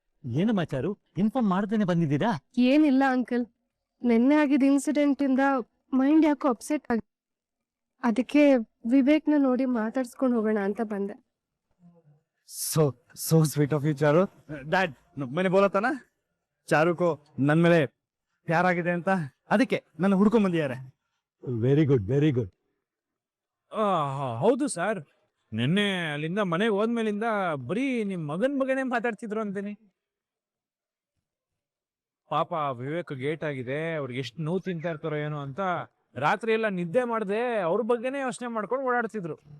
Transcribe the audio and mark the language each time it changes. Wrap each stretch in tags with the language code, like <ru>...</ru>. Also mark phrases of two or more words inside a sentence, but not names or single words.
<kn>ಏನಮ್ಮ ಚಾರು, ಇನ್ಫಾರ್ಮ್ ಮಾಡ್ದೇನೆ ಬಂದಿದ್ದೀರಾ? ಏನಿಲ್ಲ ಅಂಕಲ್, ನಿನ್ನೆ ಆಗಿದ್ದ ಇನ್ಸಿಡೆಂಟ್ ಇಂದ ಮೈಂಡ್ ಯಾಕೋ ಅಪ್ಸೆಟ್ ಆಗಿ, ಅದಕ್ಕೆ ವಿವೇಕ್ನ ನೋಡಿ ಮಾತಾಡ್ಸ್ಕೊಂಡು ಹೋಗೋಣ ಅಂತ ಬಂದೆ.</kn> <en>so so sweet of you Charu.</en> <hi>डैड मैंने बोला था ना चारू को</hi> <kn>ನನ್ನ ಮೇಲೆ ಪ್ಯಾರ್ ಆಗಿದೆ ಅಂತ, ಅದಕ್ಕೆ ನನ್ನ ಹುಡ್ಕೊಂಡ್ ಬಂದಿದ್ದಾರೆ.</kn> <en>very good, very good.</en> <kn>ಹೌದು ಸರ್, ನಿನ್ನೆ ಅಲ್ಲಿಂದ ಮನೆಗೆ ಹೋದ್ಮೇಲಿಂದ ಬರೀ ನಿಮ್ ಮಗನ್ ಬಗ್ಗೆನೇ ಮಾತಾಡ್ತಿದ್ರು ಅಂತೀನಿ. ಪಾಪ ವಿವೇಕ್ ಗೇಟ್ ಆಗಿದೆ, ಅವ್ರಿಗೆ ಎಷ್ಟು ನೋವು ತಿಂತಾ ಇರ್ತಾರೋ ಏನೋ ಅಂತ ರಾತ್ರಿ ಎಲ್ಲ ನಿದ್ದೆ ಮಾಡದೆ ಅವ್ರ ಬಗ್ಗೆನೇ ಯೋಚನೆ ಮಾಡ್ಕೊಂಡು ಓಡಾಡ್ತಿದ್ರು.</kn>